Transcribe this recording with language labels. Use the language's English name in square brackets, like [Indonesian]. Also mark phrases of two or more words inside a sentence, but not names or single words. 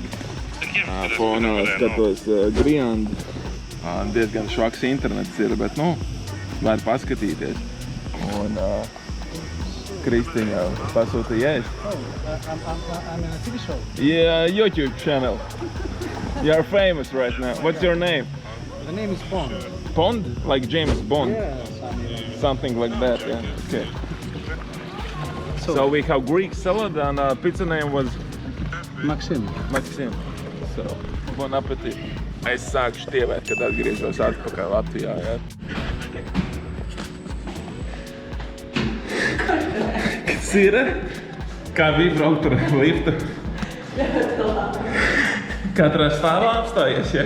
[Latvian] Fonā skatos Griandu. Diezgan švaks internets ir, bet, var paskatīties. Un Kristiņa pasūtīja ēst. [English] I'm in a TV show. Yeah, YouTube channel. You're famous right now. What's your name? The name is Bond. Bond? Like James Bond? Yes, Something like that, yeah. Okay. So we have Greek salad and pizza name was Maxim. So, [French] bon appetit. [Latvian] Es sāku štievēt, kad atgriezos atpakaļ Latvijā, jā. Kas ir? Kā bija braukt ar liftu? Katrā stāvā apstājies, ja?